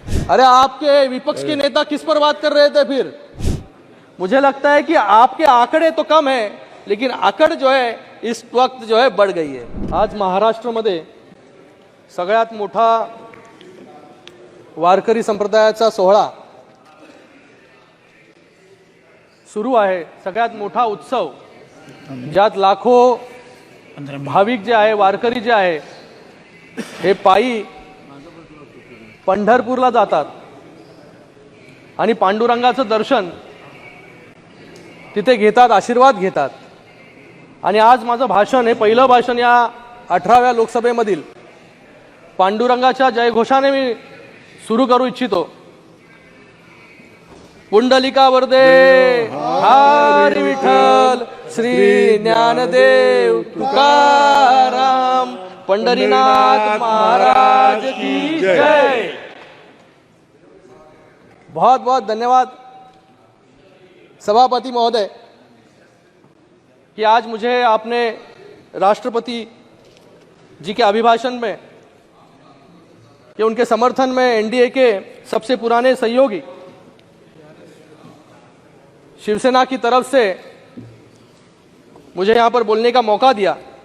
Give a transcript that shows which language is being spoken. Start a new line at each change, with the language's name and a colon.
Hindi: अरे आपके विपक्ष के नेता किस पर बात कर रहे थे फिर? मुझे लगता है कि आपके आंकड़े तो कम है, लेकिन आकड़ जो है इस वक्त जो है बढ़ गई है।
Marathi: आज महाराष्ट्र मध्ये सगळ्यात मोठा वारकरी संप्रदायाचा सोहळा सुरू आहे, सगळ्यात मोठा उत्सव, ज्यात लाखो भाविक जे आहे, वारकरी जे आहे, हे पायी पंढरपूरला जातात आणि पांडुरंगाचं दर्शन तिथे घेतात, आशीर्वाद घेतात। आणि आज माझं भाषण हे पहिलं भाषण या 18व्या लोकसभेमधील पांडुरंगाच्या जयघोषाने मी सुरू करू इच्छितो। पुंडलिका वरदे हरी विठ्ठल श्री ज्ञानदेव तुकाराम पंढरीनाथ महाराज की जय।
Hindi: बहुत बहुत धन्यवाद सभापति महोदय कि आज मुझे आपने राष्ट्रपति जी के अभिभाषण में कि उनके समर्थन में एनडीए के सबसे पुराने सहयोगी शिवसेना की तरफ से मुझे यहां पर बोलने का मौका दिया।